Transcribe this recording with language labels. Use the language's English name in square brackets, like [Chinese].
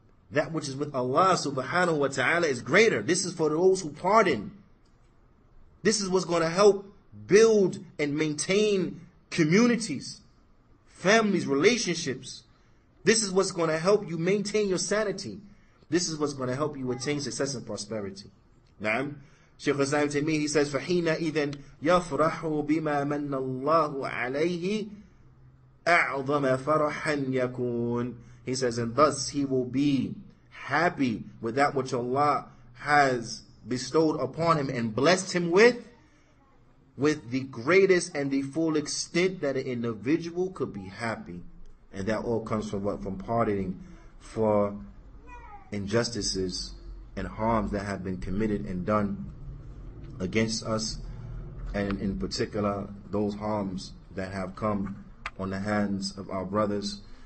[English] That which is with Allah subhanahu wa ta'ala is greater. This is for those who pardon. This is what's going to help build and maintain communities, families, relationships. This is what's going to help you maintain your sanity. This is what's going to help you attain success and prosperity. [Arabic] Naam. Shaykh Islam Taymiyyah, [English] he says, [Arabic] فَحِينَ إِذًا يَفْرَحُ بِمَا مَنَّ اللَّهُ عَلَيْهِ أَعْظَمَ فَرَحًا يَكُونَ. [English] He says, and thus he will be happy with that which Allah has bestowed upon him and blessed him with the greatest and the full extent that an individual could be happy. And that all comes from what? From pardoning for injustices and harms that have been committed and done against us, and in particular those harms that have come on the hands of our brothers.